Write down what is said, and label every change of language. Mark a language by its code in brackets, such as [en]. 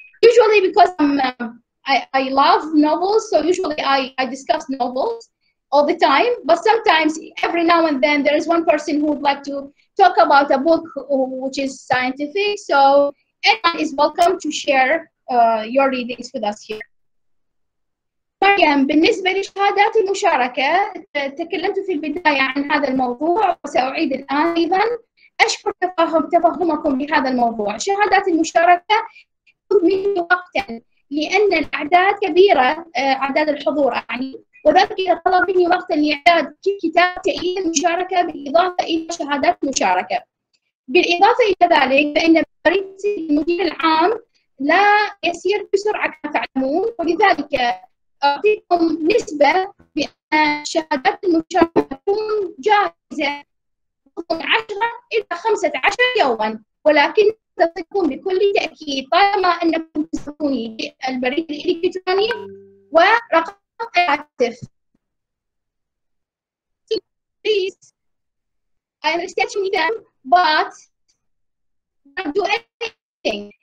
[en] Usually because I love novels, so usually I discuss novels all the time, but sometimes every now and then there is one person who would like to talk about a book which is scientific, so anyone is welcome to share your readings with us here. [ar] مريم، بالنسبة لشهادات المشاركة تكلمت في البداية عن هذا الموضوع وسأعيد الآن أيضا. أشكر تفهمكم بهذا الموضوع. شهادات المشاركة تأخذ مني وقتا لأن الأعداد كبيرة، أعداد الحضور يعني، وذلك طلب مني وقتا لإعداد كتاب تأييد المشاركة بالإضافة إلى شهادات المشاركة. بالإضافة إلى ذلك فإن بريد المدير العام لا يسير بسرعة كما تعلمون، ولذلك أعطيكم نسبة بأن شهادات المشاركة تكون جاهزة من 10 إلى 15 يوما، ولكن تصلكم بكل تأكيد طالما أنكم تسلكوني البريد الإلكتروني ورقم الهاتف. [en] Please, I understand you need them, but don't do anything.